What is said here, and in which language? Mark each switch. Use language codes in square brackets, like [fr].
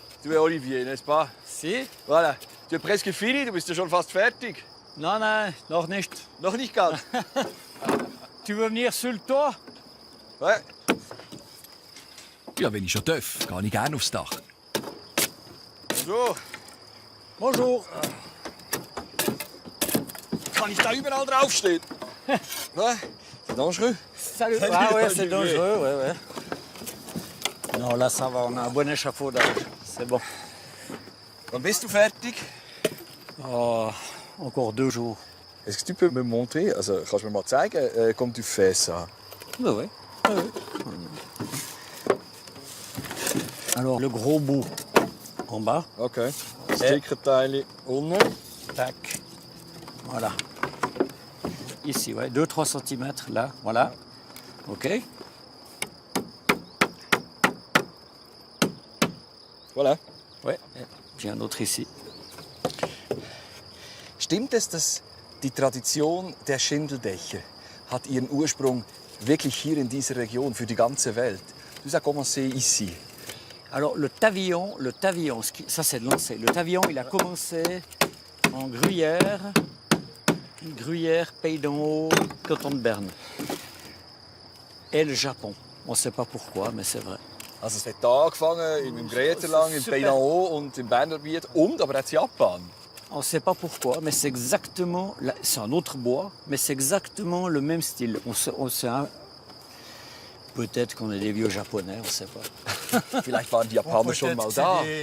[fr] Du es Olivier, n'est-ce pas? Si? Voilà. Tu es presque fini, [de] du bist ja schon fast fertig. Nein, nein, noch nicht. Noch nicht ganz. [fr] Tu veux venir sur le toit? Ouais. [de] Ja, wenn ich schon darf, gehe ich gerne aufs Dach. [fr] Bonjour. Bonjour. [de] Kann ich da überall draufstehen? [fr] Ouais. C'est dangereux. Salut. Ah ouais, c'est dangereux, ouais, ouais. Non, là, ça va, on a un bon échafaudage. C'est bon. [de] Wann bist du fertig? [fr] Oh, encore 2 jours. Est-ce que tu peux me montrer, [de] also kannst du mir mal zeigen, [fr] comme tu fais ça? Oui, oui. Alors, le gros bout en bas. [de] Okay. Das dicke Teil unten. [fr] Tac. Voilà. Ici, ouais, 2-3 cm là, voilà. OK. Voilà. Ouais. Et puis un autre ici. [de] Stimmt es, dass die Tradition der Schindeldächer hat ihren Ursprung wirklich hier in dieser Region für die ganze Welt? [fr] Tout ça a commencé ici. Alors le tavillon, ça c'est de l'ancien. Le tavillon, il a commencé en Gruyère, Pays d'en Haut, canton de Berne. Et le Japon. On ne sait pas pourquoi, mais c'est vrai. [de] Also es hat hier angefangen, im Gruyère-Lang, im Pays d'en Haut und im Berner Gebiet und aber auch Japan. [fr] On ne sait pas pourquoi, mais c'est exactement, c'est un autre bois, mais c'est exactement le même style. Peut-être qu'on est des vieux Japonais, on ne sait pas. [de] Vielleicht waren die Japaner schon mal da.